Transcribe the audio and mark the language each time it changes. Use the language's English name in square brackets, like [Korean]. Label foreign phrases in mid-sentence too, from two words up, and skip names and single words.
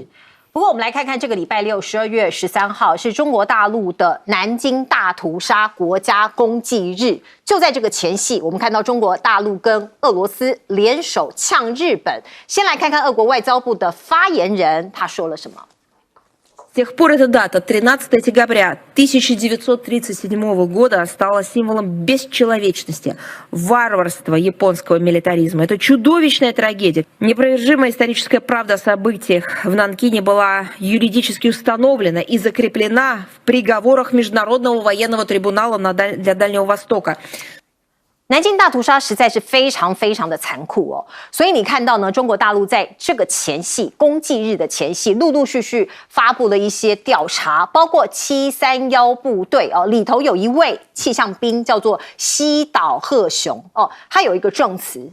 [Chinese] 不过我们来看看这个礼拜六12月13号是中国大陆的南京大屠杀国家公祭日。就在这个前夕，我们看到中国大陆跟俄罗斯联手呛日本。先来看看俄国外交部的发言人他说了什么。 [Russian] С тех пор эта дата, 13 декабря 1937 года, стала символом бесчеловечности, варварства японского милитаризма. Это чудовищная трагедия. Непровержимая историческая правда о событиях в Нанкине была юридически установлена и закреплена в приговорах Международного военного трибунала для Дальнего Востока. [Chinese] 南京大屠杀实在是非常非常的残酷哦，所以你看到呢，中国大陆在这个前夕，公祭日的前夕，陆陆续续发布了一些调查，包括731部队哦，里头有一位气象兵叫做西岛鹤雄哦，他有一个证词。